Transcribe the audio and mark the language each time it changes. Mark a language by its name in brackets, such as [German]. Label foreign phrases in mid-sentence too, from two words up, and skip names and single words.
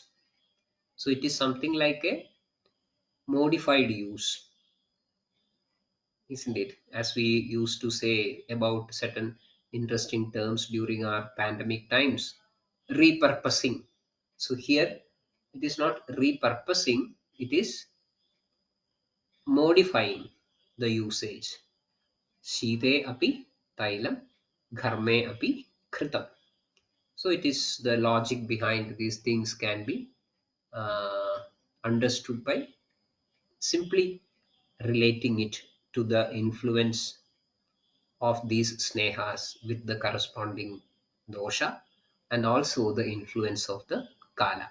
[English] So it is something like a modified use, isn't it? As we used to say about certain interesting terms during our pandemic times, repurposing. So here it is not repurposing, it is modifying the usage. [Sanskrit] Shite api tailam, gharme api kritam. [English] So it is the logic behind these things can be understood by simply relating it to the influence of these snehas with the corresponding dosha and also the influence of the kala.